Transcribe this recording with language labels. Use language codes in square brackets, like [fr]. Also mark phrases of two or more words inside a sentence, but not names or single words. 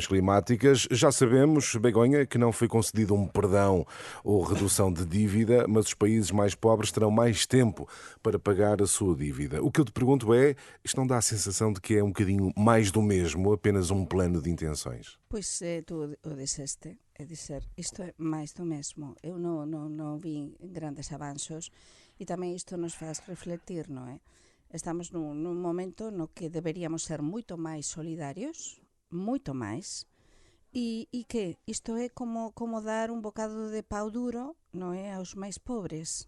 [pt] Já sabemos, Begonha, que não foi concedido um perdão ou redução de dívida, mas os países mais pobres terão mais tempo para pagar a sua dívida. O que eu te pergunto é, isto não dá a sensação de que é um bocadinho mais do mesmo, apenas um plano de intenções? [gl] Pois tu o disseste, é dizer, isto é máis do mesmo. Eu non vi grandes avanzos e tamén isto nos faz refletir, non é? Estamos nun momento no que deberíamos ser moito máis solidarios, moito máis, e que isto é como dar un bocado de pau duro, non é, aos máis pobres.